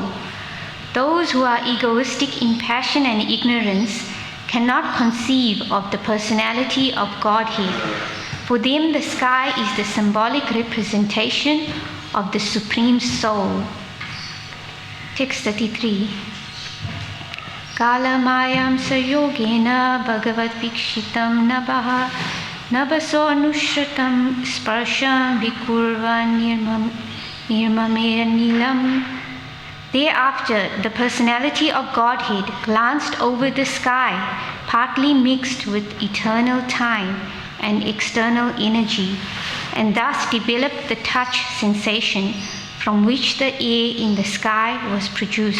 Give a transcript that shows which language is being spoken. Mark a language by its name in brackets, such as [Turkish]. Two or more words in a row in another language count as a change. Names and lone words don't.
[English] Those who are egoistic in passion and ignorance cannot conceive of the personality of Godhead. For them, the sky is the symbolic representation of the Supreme Soul. Text 33. [Sanskrit] कालमायं सयोगेन भगवद् वीक्षितं नभः नभसो नुसृतं स्पर्शं विकुर्वन् निर्ममेर निलम्. [English] Thereafter, the personality of Godhead glanced over the sky, partly mixed with eternal time and external energy, and thus developed the touch sensation from which the air in the sky was produced.